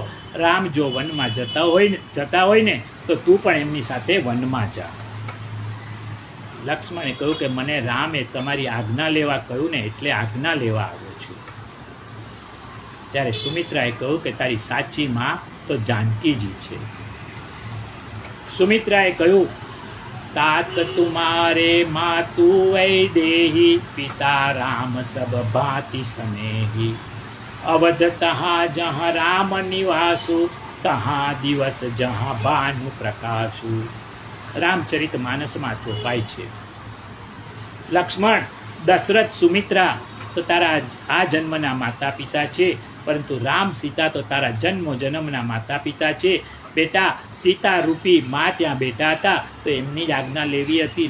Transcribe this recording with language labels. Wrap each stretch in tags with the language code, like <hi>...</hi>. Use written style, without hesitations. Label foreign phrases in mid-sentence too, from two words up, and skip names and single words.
<gu>રામ જો વનમાં જતા હોય ને, તો તું પણ એમની સાથે વનમાં જા. લક્ષ્મણે કહ્યું કે મને રામે તમારી આજ્ઞા લેવા કહ્યું ને, એટલે આજ્ઞા લેવા આવ્યો છું. ત્યારે સુમિત્રાએ કહ્યું કે તારી સાચી માં તો જાનકીજી છે. સુમિત્રાએ કહ્યું,</gu> <awa>तात तुम्हारे मातु वैदेही, पिता राम सब भांति स्नेही, अवध तहाँ जहाँ राम निवासु, तहाँ दिवस जहाँ भानु प्रकाशु.</awa> <gu>રામચરિત માનસમાં ચોપાય છે. લક્ષ્મણ, દશરથ, સુમિત્રા તો તારા આ જન્મના માતા પિતા છે, પરંતુ રામ, સીતા તો તારા જન્મના માતા પિતા છે. બેટા, સીતા રૂપી માં ત્યાં બેઠા હતા, તો એમની જ આજ્ઞા લેવી હતી ને.</gu>